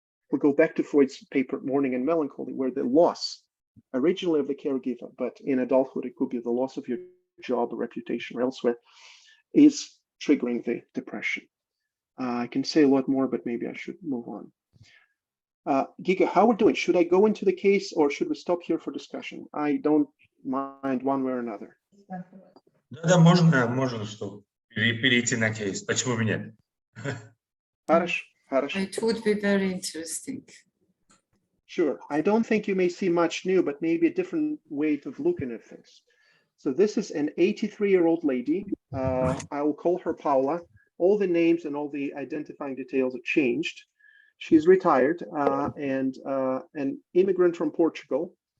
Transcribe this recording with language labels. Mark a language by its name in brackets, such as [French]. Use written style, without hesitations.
[English] We'll go back to Freud's paper, Mourning and Melancholy, where the loss, originally of the caregiver, but in adulthood, it could be the loss of your job or reputation or elsewhere, is triggering the depression. I can say a lot more, but maybe I should move on. Giga, how we're doing? Should I go into the case or should we stop here for discussion? I don't mind one way or another. [Russian] Да, можно, что перейти на кейс. Почему бы нет? Хорошо. [English] It would be very interesting. Sure. I don't think you may see much new, but maybe a different way of looking at things. So this is an 83-year-old lady. I will call her Paula. all the names and all the identifying details have changed. She's retired and an immigrant from Portugal.